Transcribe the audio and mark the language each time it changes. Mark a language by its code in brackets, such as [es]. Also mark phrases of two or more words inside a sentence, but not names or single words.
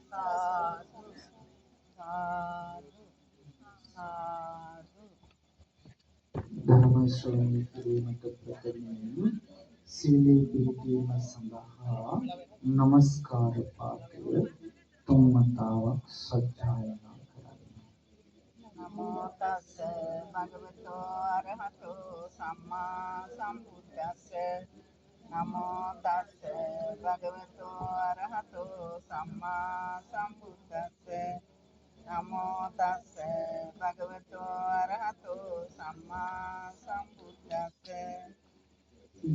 [si] ධර්ම ශ්‍රවණය කිරීමට ප්‍රථමයෙන් සීලේ පිළිපදීම සඳහා নমස්කාර පාඨය තුන්වතාවක් සජ්ජායනා කරන්න. [pi] නමෝ තස්ස භගවතු අරහතෝ සම්මා සම්බුද්දස්ස නමෝ තස්ස භගවතු අරහතෝ සම්මා සම්බුද්දස්ස නමෝ තස්ස භගවතු අරහතෝ සම්මා සම්බුද්දස්ස